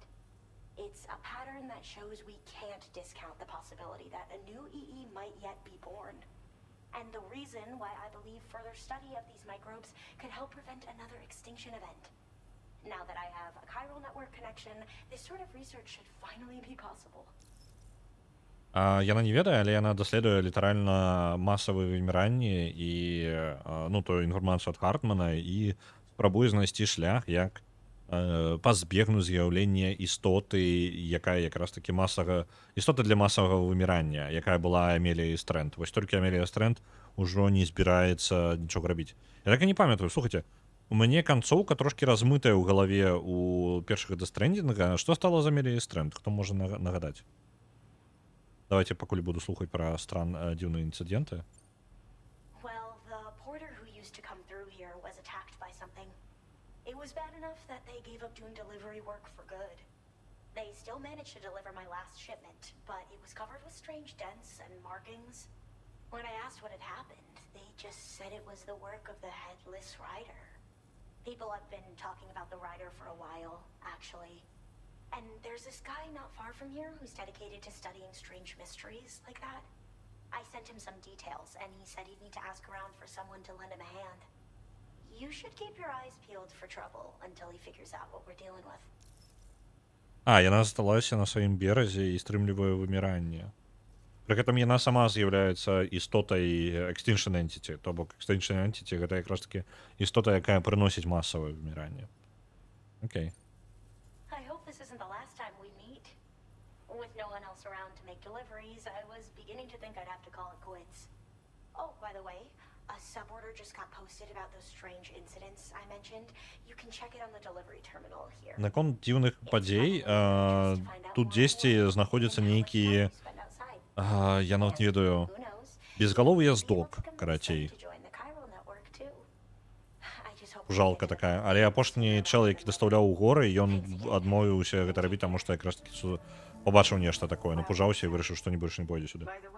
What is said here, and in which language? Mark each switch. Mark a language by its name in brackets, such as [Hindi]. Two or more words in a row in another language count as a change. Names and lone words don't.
[English] It's a pattern that shows we can't discount the possibility that a new EE might yet be born. And the reason why I believe further study of these microbes could help prevent another extinction event. Now that I have a chiral network connection, this sort of research should finally be possible. [Belarusian] Яна не ведае, але яна даследуе літаральна масавыя выміранні і ну, тую інфармацыю ад Хартмана і спрабуе знайсці шлях, як пазбегнуць з'яўлення істоты, якая якраз такі істота для масавага вымірання, якая была Амелія Стрэнд. Вось толькі Амелія Стрэнд ужо не збіраецца нічога рабіць. Я так і не памятаю, слухайце, у мяне канцоўка трошкі размытая ў галаве у першых Death Stranding. Што стала з Амеліяй Стрэнд? Хто можа нагадаць? Давайте пакуль буду слухаць пра дзіўныя інцыденты. [English] Well, the porter who used to come through here was attacked by something. It was bad enough that they gave up doing delivery work for good. They still managed to deliver my last shipment, but it was covered with strange dents and markings. When I asked what had happened, they just said it was the work of the Headless Rider. People have been talking about the Rider for a while, actually. And there's this guy not far from here who's dedicated to studying strange mysteries like that. I sent him some details, and he said he'd need to ask around for someone to lend him a hand. You should keep your eyes peeled for trouble until he figures out what we're dealing with. [Belarusian] Яна засталася на сваім беразе і стрымлівае выміранне. Пры гэтым яна сама з'яўляецца істотай [English] Extinction Entity, [Belarusian] то бок [English] Extinction Entity [Belarusian] гэта якраз таки істота, якая прыносіць масавае выміранне. Окей. [English] I hope this isn't the last time we meet. With no one else around to make deliveries, I was beginning to think I'd have to call it quits. Oh, by the way, a suborder just got posted about those strange incidents I mentioned. You can check it on the delivery terminal here. [Belarusian] Наконт дзіўных падзей, тут дзесьці знаходзяцца нейкія, я нават не ведаю, безгаловы яздок, карацей. Жалка такая. Але апошні чел, які дастаўляў у горы, ён адмовіўся гэта рабіць, таму што якраз таки побачыў нешта такое, напужаўся і вырашыў, што больш не пойдзе сюды.